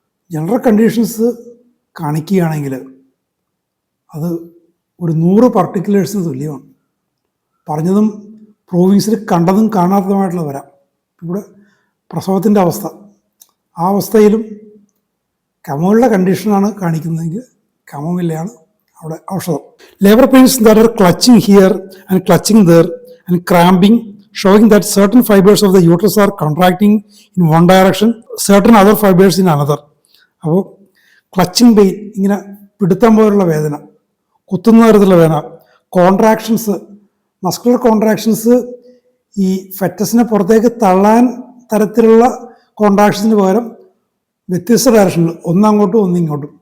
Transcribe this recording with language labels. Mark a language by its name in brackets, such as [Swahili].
[Malayalam] General conditions കാണിക്കുകയാണെങ്കിൽ അത് ഒരു 100 പർട്ടിക്കുലേഴ്സിന് തുല്യമാണ്. പറഞ്ഞതും പ്രൂവിങ്സിൽ കണ്ടതും കാണാത്തതുമായിട്ടുള്ള വരാം. ഇവിടെ പ്രസവത്തിൻ്റെ അവസ്ഥ, ആ അവസ്ഥയിലും കമോമില്ല കണ്ടീഷനാണ് കാണിക്കുന്നതെങ്കിൽ കമോമില്ലയാണ് അവിടെ ഔഷധം. [English] Labour pains that are clutching here and clutching there and cramping, showing that certain fibers of the uterus are contracting in one direction, certain other fibers in another. [Malayalam] അപ്പോൾ ക്ലച്ചിങ് പെയിൻ, ഇങ്ങനെ പിടുത്തം പോലുള്ള വേദന, കുത്തുന്ന തരത്തിലുള്ള വേദന, കോൺട്രാക്ഷൻസ്, മസ്കുലർ കോൺട്രാക്ഷൻസ് ഈ ഫെറ്റസിനെ പുറത്തേക്ക് തള്ളാൻ തരത്തിലുള്ള കോൺട്രാക്ഷൻസിന് പകരം വ്യത്യസ്ത ഡയറക്ഷനിൽ, ഒന്നങ്ങോട്ടും ഒന്നിങ്ങോട്ടും.